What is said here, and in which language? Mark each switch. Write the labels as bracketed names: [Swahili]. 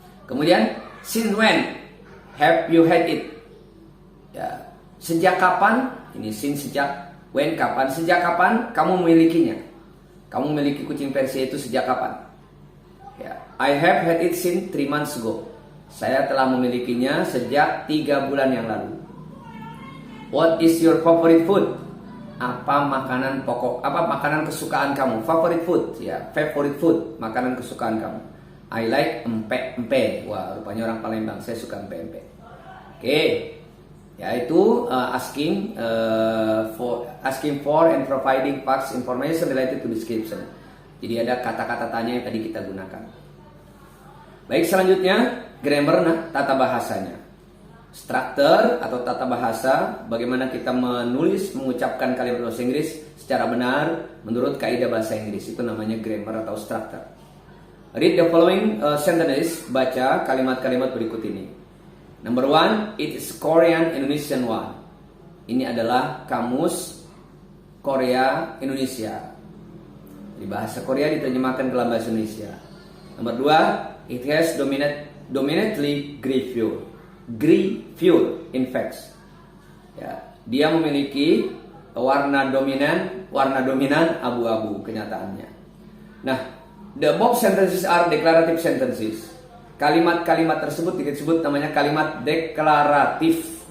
[English] Kemudian, since when have you had it? [Indonesian] Ya, sejak kapan? Ini since sejak, when kapan? Sejak kapan kamu memilikinya? Kamu memiliki kucing Persia itu sejak kapan? Ya, [English] I have had it since 3 months ago. [Indonesian] Saya telah memilikinya sejak 3 bulan yang lalu. [English] What is your favorite food? [Indonesian] Apa makanan pokok? Apa makanan kesukaan kamu? [English] Favorite food, [Indonesian] ya, favorite food, makanan kesukaan kamu. [English] I like empe. [Indonesian] Wah, rupanya orang Palembang. Saya suka empe. [English] Oke, yaitu asking for and providing facts information related to description. [Indonesian] Jadi ada kata-kata tanya yang tadi kita gunakan. Baik, selanjutnya grammar, tata bahasanya. Struktur atau tata bahasa, bagaimana kita menulis, mengucapkan kalimat bahasa Inggris secara benar menurut kaidah bahasa Inggris. Itu namanya grammar atau struktur. [English] Read the following sentences, [Indonesian] baca kalimat-kalimat berikut ini. [English] Number 1, it is Korean Indonesian one. [Indonesian] Ini adalah kamus Korea Indonesia. Di bahasa Korea diterjemahkan ke dalam bahasa Indonesia. [English] Nomor 2, it has dominantly gray fuel in facts. [Indonesian] Ya, dia memiliki warna dominan abu-abu kenyataannya. [English] Nah, the above sentences are declarative sentences. [Indonesian] Kalimat-kalimat tersebut disebut namanya kalimat deklaratif.